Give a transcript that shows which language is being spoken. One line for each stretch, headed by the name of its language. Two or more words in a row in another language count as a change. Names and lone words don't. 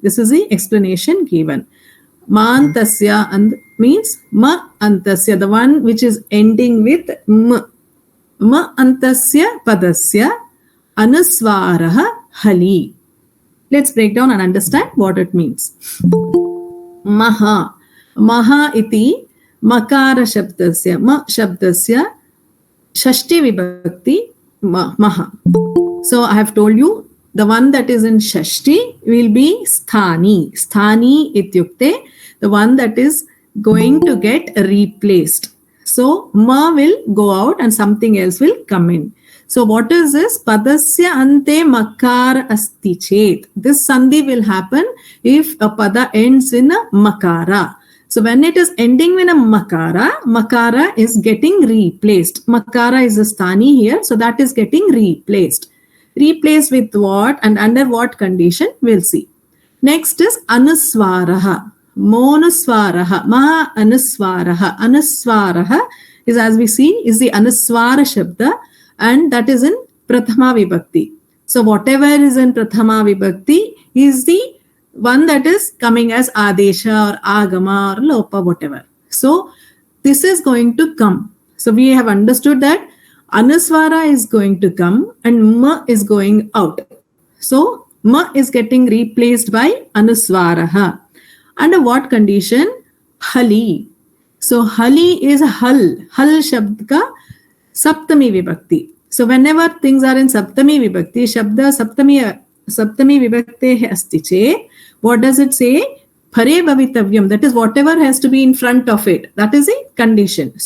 English: This is the explanation given. Mantasya and means
Sanskrit: Ma Antasya,
English: the one which is ending with M.
Sanskrit: Ma Antasya Padasya Anuswaraha Hali.
English: Let's break down and understand what it means.
Sanskrit: Maha. Maha iti Makara Shabdasya. Ma Shabdasya Shashti Vibhakti Maha.
English: So I have told you the one that is in Shashti will be Sthani.
Sanskrit: Sthani ityukte,
English: the one that is going to get replaced. So Ma will go out and something else will come in. So what is this?
Sanskrit: Padasya ante makara asti chet.
English: This sandhi will happen if a pada ends in a makara. So when it is ending in a makara, makara is getting replaced. Makara is a sthani here, so that is getting replaced. Replaced with what and under what condition? We'll see. Next is Anuswaraha.
Sanskrit: Monuswaraha. Maha Anuswaraha.
English: Anuswaraha is, as we see, is the
Sanskrit: Anuswara Shabda,
English: and that is in
Sanskrit: Prathama Vibhakti.
English: So whatever is in
Sanskrit: Prathama Vibhakti
English: is the one that is coming as Adesha or Agama or Lopa, whatever. So this is going to come. So we have understood that Anuswara is going to come and Ma is going out. So Ma is getting replaced by Anuswaraha. Under what condition? Hali. So Hali is Hal.
Sanskrit: Hal Shabdka Saptami Vibhakti.
English: So whenever things are in
Sanskrit: Saptami Vibhakti, Shabda Saptami Vibhakti asti che,
English: what does it say?
Sanskrit: Pare bhavitavyam.
English: That is whatever has to be in front of it. That is a condition.